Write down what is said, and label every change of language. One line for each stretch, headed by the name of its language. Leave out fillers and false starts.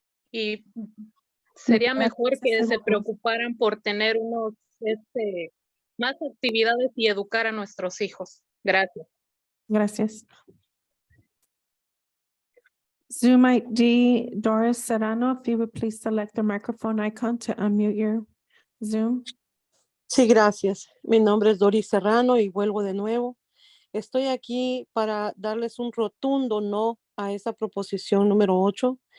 Spanish: Y sería mejor que se preocuparan por tener más actividades y educar a nuestros hijos. Gracias. Gracias.
English: Zoom ID, Doris Serrano, if you would please select the microphone icon to unmute your Zoom.
Spanish: Sí, gracias. Mi nombre es Doris Serrano y vuelvo de nuevo. Estoy aquí para darles un rotundo no a esa proposición número 8.